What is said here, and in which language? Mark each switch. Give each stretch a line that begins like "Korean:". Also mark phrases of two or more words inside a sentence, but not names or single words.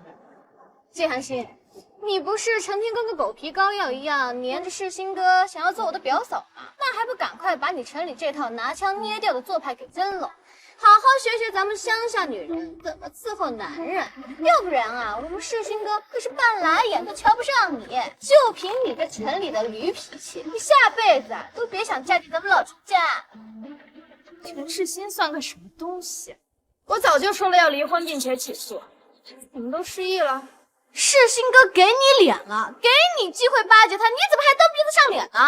Chinese: 季寒心，你不是成天跟個狗皮膏藥一樣黏着世新哥，想要做我的表嫂嗎？那還不趕快把你城裡這套拿槍捏掉的做派給扔了，好好學學咱們鄉下女人怎麼伺候男人。要不然啊，我們世新哥可是半拉眼都瞧不上你。就憑你這城裡的驢脾氣，你下輩子都別想嫁進咱們老陳家。陳世新算個什麼東西？我早就說了要離婚並且起訴，你們都失憶了。世新哥給你臉了，給你機會巴結他，你怎麼還蹬鼻子上臉呢？